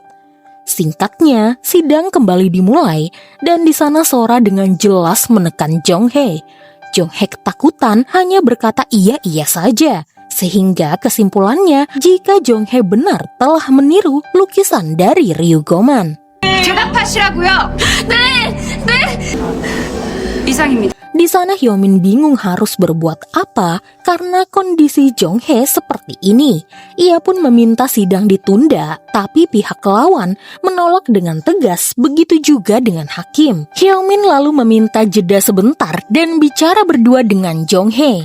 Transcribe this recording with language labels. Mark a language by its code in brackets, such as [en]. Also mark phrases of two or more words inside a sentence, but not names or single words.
[id] Singkatnya, sidang kembali dimulai dan di sana Sora dengan jelas menekan Jong-hee. Jong-hee ketakutan hanya berkata iya-iya saja. Sehingga kesimpulannya jika Jong-hee benar telah meniru lukisan dari Ryugoman. [ko] 대답하시라고요. 네. 이상입니다. [id] Di sana Hyomin bingung harus berbuat apa karena kondisi Jong-hee seperti ini. Ia pun meminta sidang ditunda, tapi pihak lawan menolak dengan tegas, begitu juga dengan hakim. Hyomin lalu meminta jeda sebentar dan bicara berdua dengan Jong-hee.